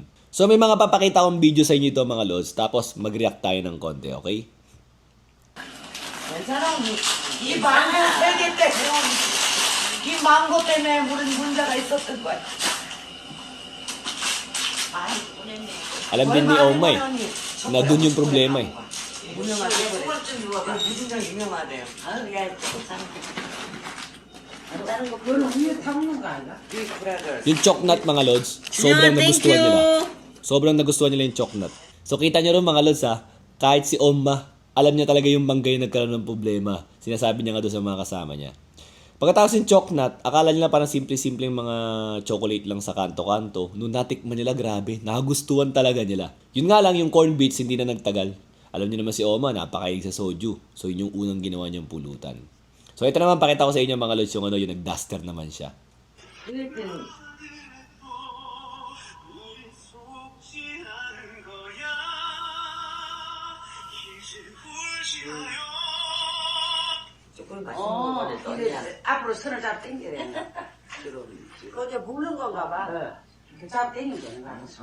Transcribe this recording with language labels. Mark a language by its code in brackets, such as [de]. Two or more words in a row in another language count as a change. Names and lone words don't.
[tl] So, may mga papakita akong video sa inyo ito mga Lods, tapos mag-react tayo ng konti, okay? [ko] 괜찮아. 이 망고 세개 때문에 이 망고 때문에 문제가 있었던 거야. [tl] Alam din ni Oma na dun yung problema [ko] 유명하대요. 무슨 장 유명하대요. 다른 거 별로 위에 담는 거 아니야? [en] Big Brothers. [tl] Yung chocolate mga Lods, sobrang nagustuhan nila. Sobrang nagustuhan nila yung chocolate. So kita nyo rin mga Lods kahit si Oma, alam niya talaga yung mangga yung nagkaroon ng problema. Sinasabi niya nga doon sa mga kasama niya. Pagkatapos yung chocolate, akala nila parang simple-simpleng mga chocolate lang sa kanto-kanto. Nung natikman nila, grabe, nakagustuhan talaga nila. Yun nga lang, yung [en] corn beets [tl] hindi na nagtagal. Alam niyo naman si Oma, napakahilig sa soju. So yun yung unang ginawa niyang pulutan. So ito naman, pakita ko sa inyo mga Lods, yung nag-duster naman siya. [ko] 앞으로 손을 잡 당겨야 돼. 그거 이제 묶는 건가 봐. 잡 당기면 되는 거야.